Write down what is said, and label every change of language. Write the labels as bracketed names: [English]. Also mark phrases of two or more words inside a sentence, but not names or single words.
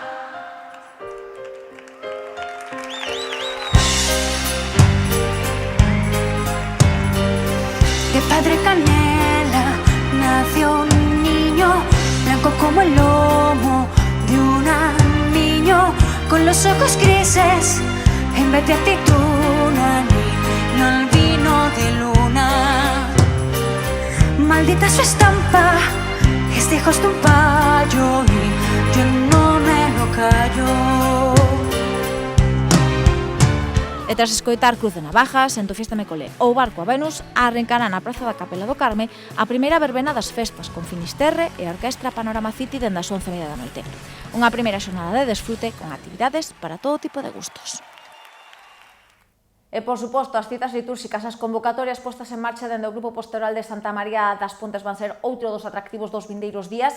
[Spanish] De padre canela nació un niño, blanco como el lomo de un niño, con los ojos grises en vez de aceituna, ni el vino de luna. Maldita su estampa, es de hijos de un payo y yo no me lo callo. [Galician] E tras escoitar Cruz de Navajas, Sento Fiesta me colé ou Barco a Venus, arrencará na Praza da Capela do Carme a primeira verbena das festas con Finisterre e a Orquestra Panorama City dende as 11:30 da noite. Unha primeira xornada de desfrute con actividades para todo tipo de gustos. E, por suposto, as citas litúrxicas, as convocatorias postas en marcha dende o Grupo Pastoral de Santa María das Pontes van ser outro dos atractivos dos vindeiros días.